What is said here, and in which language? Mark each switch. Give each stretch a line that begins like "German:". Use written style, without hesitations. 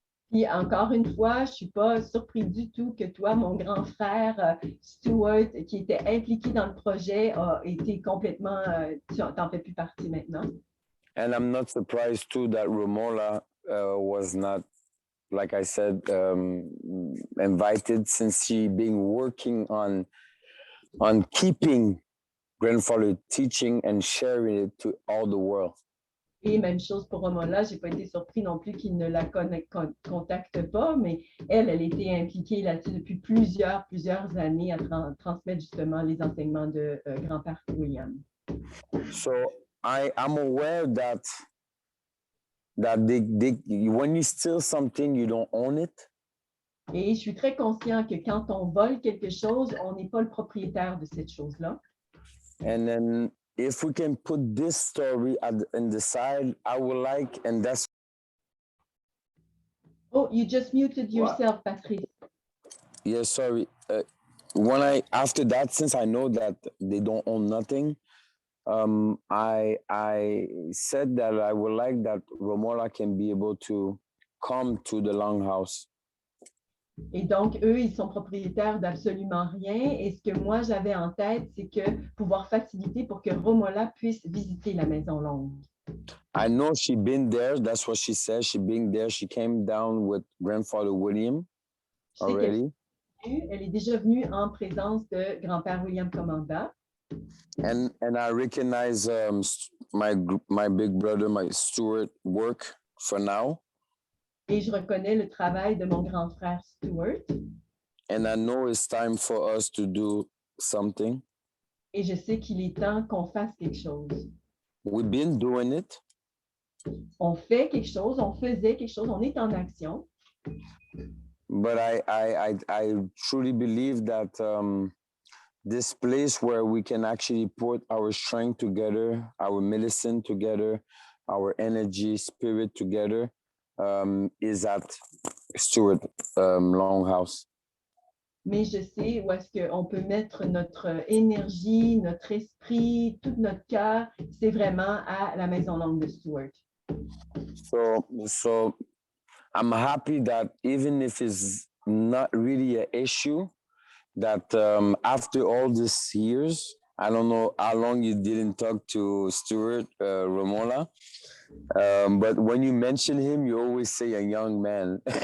French: Puis encore une fois, je ne suis pas surpris du tout que toi, mon grand frère Stuart, qui était impliqué dans le projet, a été complètement, tu n'en fais plus partie maintenant.
English: And I'm not surprised too that Romola was not, like I said, invited since she been working on keeping grandfather teaching and sharing it to all the world.
French: Et même chose pour Romola, je n'ai pas été surpris non plus qu'il ne la contacte pas, mais elle était impliquée là-dessus depuis plusieurs années à transmettre justement les enseignements de grand-père William.
English: So I'm aware that they when you steal something, you don't own it.
French: Et je suis très conscient que quand on vole quelque chose, on n'est pas le propriétaire de cette chose-là.
English: And then if we can put this story in the side, I would like, and that's. Oh, you just muted yourself, Patrice. Yeah, sorry. After that, since I know that they don't own nothing, I said that I would like that Romola can be able to come to the longhouse.
French: Et donc, eux, ils sont propriétaires d'absolument rien. Et ce que moi, j'avais en tête, c'est que pouvoir faciliter pour que Romola puisse visiter la Maison Longue.
English: I know she been there. That's what she said. She been there. She came down with grandfather William
French: Je sais qu'elle
English: already.
French: elle est déjà venue en présence de grand-père William Commanda.
English: And I recognize my big brother, my Stuart work for now.
French: Et je reconnais le travail de mon grand frère Stuart.
English: And I know it's time for us to do something.
French: Et je sais qu'il est temps qu'on fasse quelque chose.
English: We've been doing it.
French: On fait quelque chose, on faisait quelque chose, on est en action.
English: But I truly believe that this place where we can actually put our strength together, our medicine together, our energy, spirit together, is at Stuart Longhouse.
French: Mais je sais où est-ce qu'on peut mettre notre énergie, notre esprit, tout notre cœur, c'est vraiment à la Maison Longue de Stuart.
English: So I'm happy that even if it's not really an issue, that after all these years, I don't know how long you didn't talk to Stuart Romola, but when you mention him, you always say a young man.